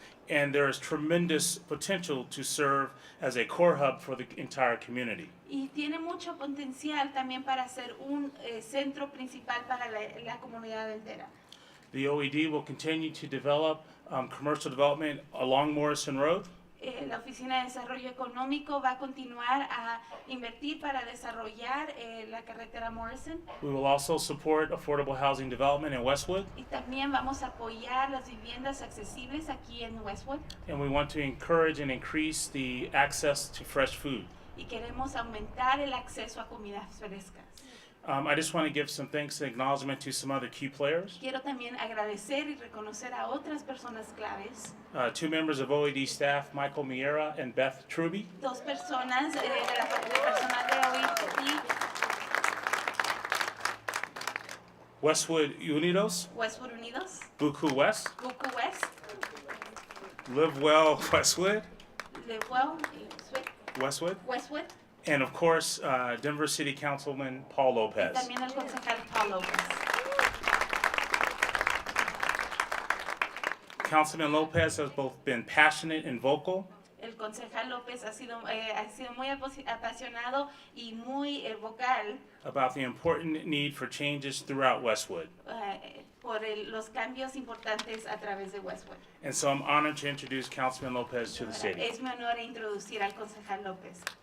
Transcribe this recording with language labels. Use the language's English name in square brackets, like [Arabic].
[English] and there is tremendous potential to serve as a core hub for the entire community. [Spanish] y tiene mucho potencial también para ser un centro principal para la comunidad entera. [English] The OED will continue to develop commercial development along Morrison Road, [Spanish] La Oficina de Desarrollo Económico va a continuar a invertir para desarrollar la carretera Morrison [English] We will also support affordable housing development in Westwood, [Spanish] y también vamos a apoyar las viviendas accesibles aquí en Westwood [English] and we want to encourage and increase the access to fresh food. [Spanish] y queremos aumentar el acceso a comidas frescas. [English] I just want to give some thanks and acknowledgement to some other key players. [Spanish] Quiero también agradecer y reconocer a otras personas claves, [English] 2 members of OED staff, Michael Miera and Beth Truby, [Spanish] 2 personas del personal de OED, [English] Westwood Unidos, [Spanish] Westwood Unidos, [English] Buku West, [Spanish] Buku West, [English] Live Well Westwood, [Spanish] Lewell, Westwood, [English] and of course, Denver City Councilman Paul [Spanish] y [English] Lopez. [Spanish] también el concejal Paul Lopez. [English] Councilman Lopez has both been passionate and vocal [Spanish] El concejal López ha sido muy apasionado y muy vocal [English] about the important need for changes throughout Westwood. [Spanish] por los cambios importantes a través de Westwood. [English] And so I'm honored to introduce Councilman Lopez to the city. [Spanish] Es mi honor introducir al concejal López.